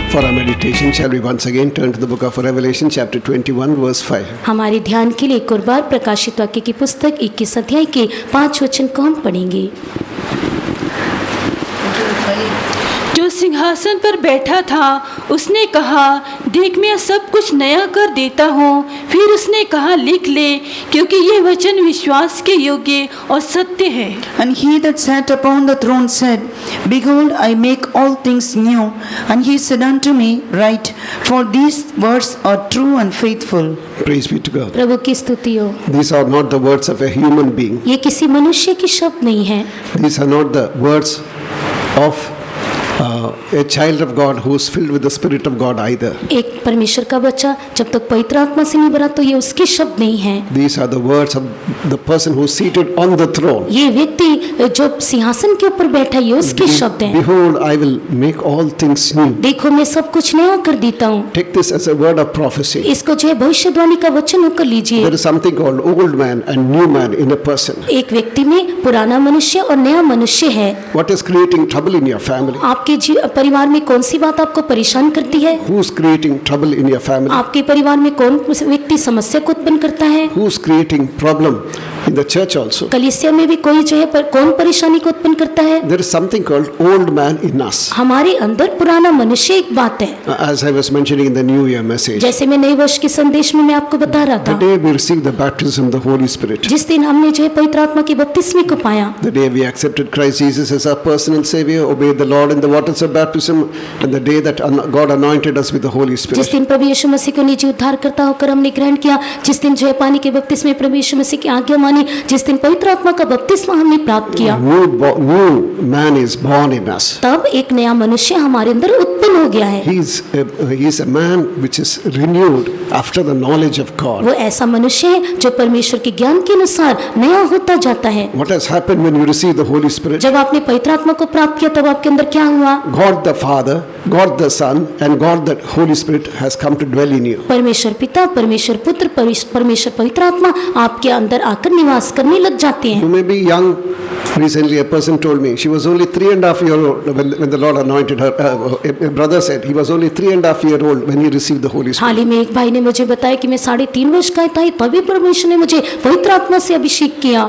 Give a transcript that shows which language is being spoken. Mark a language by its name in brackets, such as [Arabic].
[English] For our meditation, shall we once again turn to the book of Revelation, chapter 21, verse 5. [Hindi] हमारे ध्यान के लिए एक और बार प्रकाशित वाक्य की पुस्तक 21 अध्याय के 5 वचन को हम पढ़ेंगे। जो सिंहासन पर बैठा था उसने कहा, देख मैं सब कुछ नया कर देता हूँ। फिर उसने कहा, लिख ले, क्योंकि ये वचन विश्वास के योग्य और सत्य है। [English] And he that sat upon the throne said, Behold, I make all things new. And he said unto me, Write, for these words are true and faithful. Praise be to God. [Hindi] प्रभु की स्तुति हो। [English] These are not the words of a human being. [Hindi] ये किसी मनुष्य की शब्द नहीं है। [English] These are not the words of a child of God who is filled with the Spirit of God either. [Hindi] एक परमेश्वर का बच्चा जब तक पवित्र आत्मा से नहीं भरा तो ये उसके शब्द नहीं है। [English] These are the words of the person who is seated on the throne. [Hindi] ये व्यक्ति जो सिंहासन के ऊपर बैठा है ये उसके शब्द हैं। [English] Behold, I will make all things new. [Hindi] देखो मैं सब कुछ नया कर देता हूँ। [English] Take this as a word of prophecy. [Hindi] इसको जो है भविष्यवाणी का वचन होकर लीजिए। [English] There is something called old man and new man in a person. [Hindi] एक व्यक्ति में पुराना मनुष्य और नया मनुष्य है। [English] What is creating trouble in your family? [Hindi] आपके परिवार में कौन सी बात आपको परेशान करती है? [English] Who is creating trouble in your family? [Hindi] आपके परिवार में कौन व्यक्ति समस्या को उत्पन्न करता है? [English] Who is creating problem in the church also? [Hindi] कलीसिया में भी कोई जो है कौन परेशानी को उत्पन्न करता है? [English] There is something called old man in us. [Hindi] हमारे अंदर पुराना मनुष्य एक बात है। [English] As I was mentioning in the New Year message, [Hindi] जैसे मैं नए वर्ष के संदेश में मैं आपको बता रहा [English] the [Hindi] था, [English] day we received the baptism of the Holy Spirit, [Hindi] जिस दिन हमने जो है पवित्र आत्मा की बपतिस्मे को पाया, [English] the day we accepted Christ Jesus as our personal Savior, obeyed the Lord in the waters of baptism, and the day that God anointed us with the Holy [Hindi] जिस [English] Spirit. [Hindi] दिन प्रभु यीशु मसीह को निजी उद्धारकर्ता होकर हमने ग्रहण किया, जिस दिन जो है पानी के बपतिस्मे प्रभु यीशु मसीह की आज्ञा मानी, जिस दिन पवित्र आत्मा का बपतिस्मा हमने प्राप्त किया, [English] New man is born in us. [Hindi] तब एक नया मनुष्य हमारे अंदर उत्पन्न हो गया है। [English] He is a man which is renewed after the knowledge of God. [Hindi] वो ऐसा मनुष्य है जो परमेश्वर के ज्ञान के अनुसार नया होता जाता है। [English] What has happened when you receive the Holy Spirit? [Hindi] जब आपने पवित्र आत्मा को प्राप्त किया तब आपके अंदर क्या हुआ? [English] God the Father, God the Son, and God the Holy Spirit has come to dwell in you. [Hindi] परमेश्वर पिता, परमेश्वर पुत्र, परमेश्वर पवित्र आत्मा आपके अंदर आकर निवास करने लग जाते हैं। [English] You may be young. Recently, a person told me she was only 3.5 years old when the Lord anointed her. A brother said he was only 3.5 years old when he received the Holy Spirit. [Hindi] हाल ही में एक भाई ने मुझे बताया कि मैं 3.5 वर्ष का था तभी परमेश्वर ने मुझे पवित्र आत्मा से अभिषेक किया।